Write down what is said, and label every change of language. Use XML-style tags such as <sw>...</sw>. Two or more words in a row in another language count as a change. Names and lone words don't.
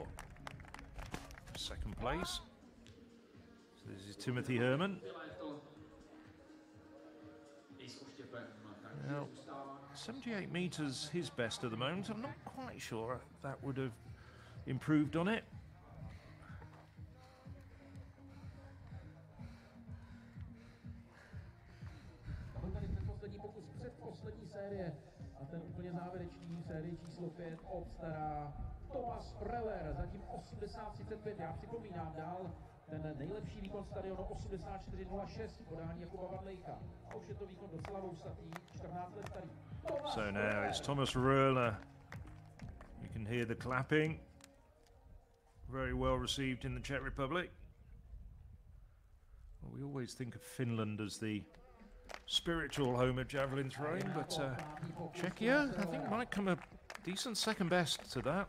<en>2nd place. So this is Timothy Herman. Now, 78 meters his best at the moment. I'm not quite sure that would have improved on it.</en> <cs>A ten úplně závěrečný série číslo 5 obstará Thomas Preller, zatím 80.35. Já připomínám dál ten nejlepší výkon stadionu 84.06 podání Jakuba Vadlejka. A už je to výkon docela vousatý, 14 let starý.</cs> <en>So now it's Thomas Röhler. You can hear the clapping. Very well received in the Czech Republic. Well, we always think of Finland as the spiritual home of javelin throwing, but Czechia, I think, might come a decent 2nd best to that.</en>